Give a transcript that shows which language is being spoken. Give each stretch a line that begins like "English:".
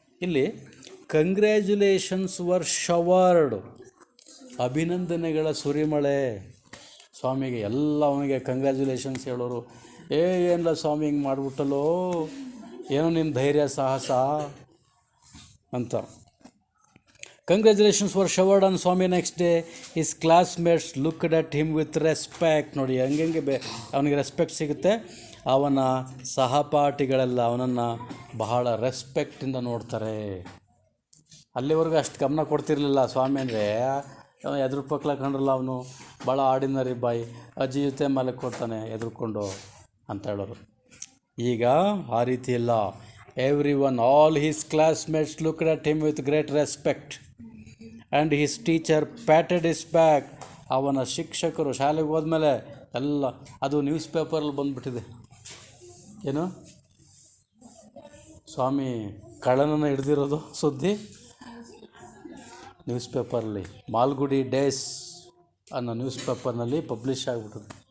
Kannada: ಇಲ್ಲಿ
English: congratulations were showered,
Kannada: ಅಭಿನಂದನೆಗಳ ಸುರಿಮಳೆ ಸ್ವಾಮಿಗೆ. ಎಲ್ಲ ಅವನಿಗೆ ಕಂಗ್ರ್ಯಾಚುಲೇಷನ್ಸ್ ಹೇಳೋರು. ಏನಿಲ್ಲ ಸ್ವಾಮಿ ಹಿಂಗೆ ಮಾಡಿಬಿಟ್ಟಲ್ಲೋ, ಏನೋ ನಿನ್ನ ಧೈರ್ಯ ಸಾಹಸ ಅಂತ.
English: Congratulations were showered on Swami next day. His classmates looked at him with respect.
Kannada: ನೋಡಿ ಹಂಗೆ ಅವನಿಗೆ ರೆಸ್ಪೆಕ್ಟ್ ಸಿಗುತ್ತೆ. ಅವನ ಸಹಪಾಠಿಗಳೆಲ್ಲ ಅವನನ್ನು ಬಹಳ ರೆಸ್ಪೆಕ್ಟಿಂದ ನೋಡ್ತಾರೆ. ಅಲ್ಲಿವರೆಗೂ ಅಷ್ಟು ಗಮನ ಕೊಡ್ತಿರ್ಲಿಲ್ಲ ಸ್ವಾಮಿ ಅಂದರೆ. ಎದುರು ಪಕ್ಕಲ ಕಂಡ್ರಲ್ಲ ಅವನು ಭಾಳ ಆರ್ಡಿನರಿ ಬಾಯ್, ಅಜ್ಜಿ ಜೊತೆ ಮೇಲೆ ಕೊಡ್ತಾನೆ ಎದುರ್ಕೊಂಡು ಅಂತ ಹೇಳೋರು. ಈಗ ಆ ರೀತಿ ಇಲ್ಲ.
English: Everyone, all his classmates looked at him with great respect. And his teacher patted his back.
Kannada: ಅವನ ಶಿಕ್ಷಕರು ಶಾಲೆಗೆ ಹೋದ್ಮೇಲೆ ಎಲ್ಲ, ಅದು ನ್ಯೂಸ್ ಪೇಪರಲ್ಲಿ ಬಂದುಬಿಟ್ಟಿದೆ, ಏನು ಸ್ವಾಮಿ ಕಳ್ಳನನ್ನು ಹಿಡ್ದಿರೋದು ಸುದ್ದಿ ನ್ಯೂಸ್ ಪೇಪರಲ್ಲಿ, ಮಾಲ್ಗುಡಿ ಡೇಸ್ ಅನ್ನೋ ನ್ಯೂಸ್ ಪೇಪರ್ನಲ್ಲಿ ಪಬ್ಲಿಷ್ ಆಗಿಬಿಟ್ಟದು.